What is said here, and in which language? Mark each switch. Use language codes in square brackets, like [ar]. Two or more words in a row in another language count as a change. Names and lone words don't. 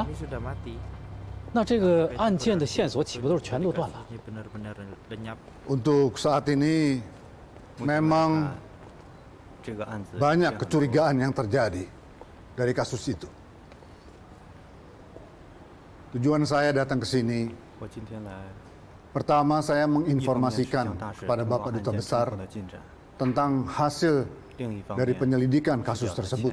[zh] 那这个案件的线索岂不都是全都断了？ [id] Untuk saat ini memang banyak kecurigaan yang terjadi dari kasus itu. Tujuan saya datang ke sini, pertama saya menginformasikan kepada Bapak Duta Besar tentang hasil dari penyelidikan kasus tersebut.